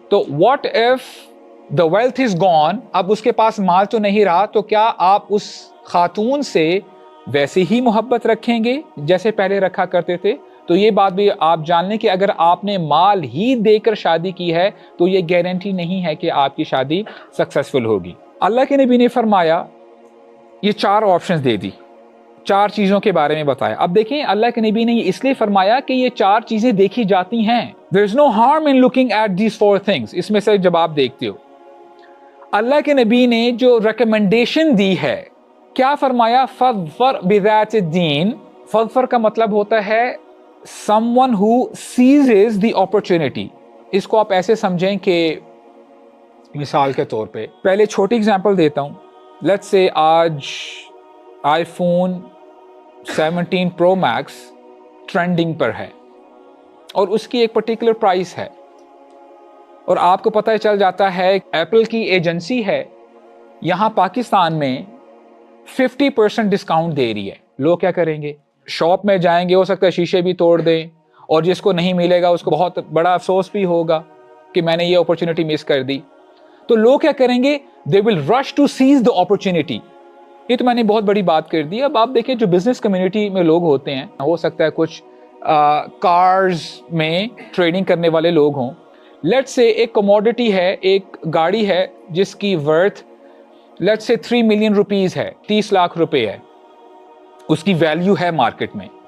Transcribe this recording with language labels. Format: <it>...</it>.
<ur>تو</ur> <en>What if the wealth is gone?</en> <ur>اب اس کے پاس مال تو نہیں رہا، تو کیا آپ اس خاتون سے ویسے ہی محبت رکھیں گے جیسے پہلے رکھا کرتے تھے؟ تو یہ بات بھی آپ جان لیں کہ اگر آپ نے مال ہی دے کر شادی کی ہے تو یہ گارنٹی نہیں ہے کہ آپ کی شادی سکسیسفل ہوگی. اللہ کے نبی نے فرمایا، یہ 4 آپشنز دے دی، 4 چیزوں کے بارے میں بتایا. اب دیکھیں اللہ کے نبی نے یہ اس لیے فرمایا کہ یہ 4 چیزیں دیکھی جاتی ہیں.</ur> <en>there is no harm in looking at these 4 things.</en> <ur>اس میں سے جب آپ دیکھتے ہو، اللہ کے نبی نے جو ریکمنڈیشن دی ہے، کیا فرمایا؟</ur> <ar>فَاظْفَرْ بِذَاتِ الدِّينِ.</ar> <ur>فَاظْفَرْ کا مطلب ہوتا ہے</ur> <en>someone who seizes the opportunity.</en> <ur>اس کو آپ ایسے سمجھیں کہ مثال کے طور پہ پہلے چھوٹی اگزامپل دیتا ہوں. لیٹس سے آج آئی فون 17 پرو میکس ٹرینڈنگ پر ہے اور اس کی ایک پرٹیکولر پرائس ہے، اور آپ کو پتہ چل جاتا ہے ایپل کی ایجنسی ہے یہاں پاکستان میں 50% ڈسکاؤنٹ دے رہی ہے. لوگ کیا کریں گے؟ شاپ میں جائیں گے، ہو سکتا ہے شیشے بھی توڑ دیں، اور جس کو نہیں ملے گا اس کو بہت بڑا افسوس بھی ہوگا کہ میں نے یہ اپرچونٹی مس کر دی. تو لوگ کیا کریں گے؟</ur> <en>They will rush to seize the opportunity.</en> <ur>یہ تو میں نے بہت بڑی بات کر دی. اب آپ دیکھیں جو بزنس کمیونٹی میں لوگ ہوتے ہیں، ہو سکتا ہے کچھ کارز میں ٹریڈنگ کرنے والے لوگ ہوں. لیٹ سے ایک کموڈٹی ہے، ایک گاڑی ہے جس کی ورتھ لیٹ سے 3 ملین روپیز ہے، 30 لاکھ روپے ہے، اس کی ویلیو ہے مارکیٹ میں.</ur>